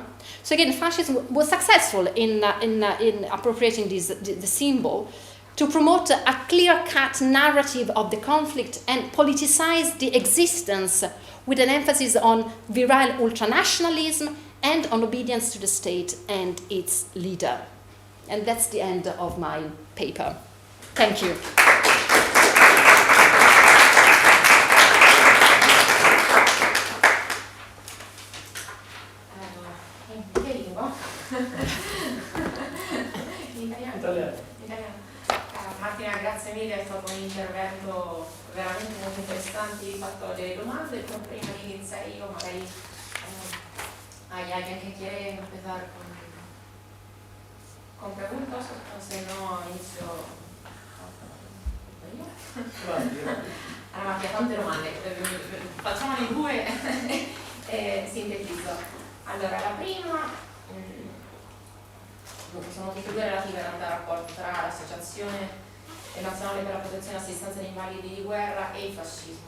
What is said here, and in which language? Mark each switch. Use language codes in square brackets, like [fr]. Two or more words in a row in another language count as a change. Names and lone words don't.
[en] So again, fascism was successful in appropriating the symbol to promote a clear-cut narrative of the conflict and politicize the existence with an emphasis on virile ultranationalism and on obedience to the state and its leader. And that's the end of my paper. Thank you. [it] Italiano. Martina, grazie mille, è stato un intervento veramente molto interessante. Vi ho fatto delle domande, però prima di iniziare io magari [es] hay alguien que quiere empezar con preguntas, o se no inicio. [it] Allora, Mattia, tante domande, facciamone in due e sintetizzo. Allora, la prima, sono tutte e due relative al rapporto tra l'Associazione Nazionale per la Protezione e Assistenza agli Invalidi di Guerra e il fascismo.